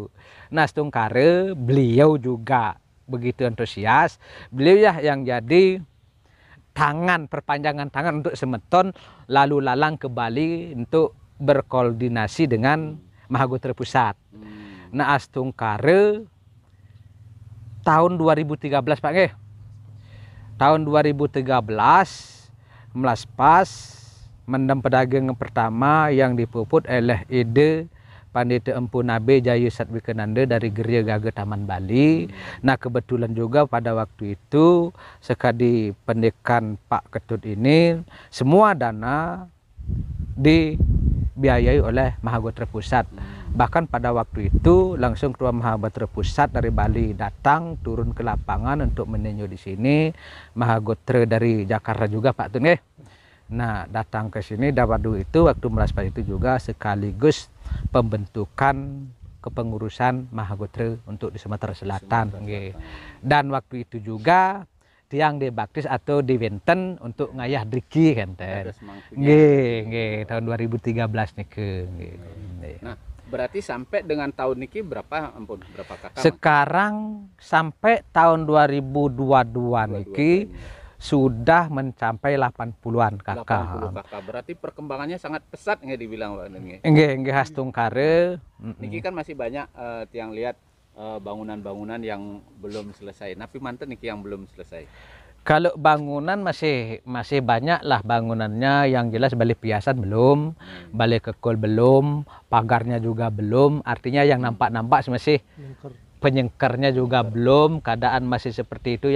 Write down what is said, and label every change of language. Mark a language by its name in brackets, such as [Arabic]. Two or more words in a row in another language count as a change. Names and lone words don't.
[Indonesian] Nah, Stungkare beliau juga begitu antusias, beliau ya yang jadi perpanjangan tangan untuk semeton lalu lalang ke Bali untuk berkoordinasi dengan Mahagotre Pusat. Nah Stungkare tahun 2013 Pak nggih. Tahun 2013 melaspas mendem pedagang pertama yang dipuput oleh ide Pandita Empu Nabe Jayu Satwikananda dari Geria Gaga Taman Bali. Nah kebetulan juga pada waktu itu sekali pendekan Pak Ketut ini semua dana dibiayai oleh Mahagotra Pusat. Bahkan pada waktu itu langsung Ketua Mahagotra Pusat dari Bali datang turun ke lapangan untuk meninjau di sini. Mahagotra dari Jakarta juga Pak Tun. Nah, datang ke sini Dawadu itu waktu melaspas itu juga sekaligus pembentukan kepengurusan Mahagotra untuk di Sumatera Selatan. Dan waktu itu juga tiang dibaptis atau diwenten untuk [Balinese] ngayah driki [Indonesian] kan teh. Nggih, tahun 2013 niki. Nah, berarti sampai dengan tahun niki berapa kakak? Sekarang sampai tahun 2022 niki sudah mencapai 80-an kakak. 80 kakak. Berarti perkembangannya sangat pesat nggak dibilang Pak nggih. [Balinese] Nggih hastung kare. [Indonesian] Niki kan masih banyak tiang lihat bangunan-bangunan yang belum selesai. Tapi manten niki yang belum selesai. Kalau bangunan masih banyak lah bangunannya, yang jelas balik piasan belum, balik kekol belum, pagarnya juga belum. Artinya yang nampak-nampak masih penyengkernya juga belum, keadaan masih seperti itu.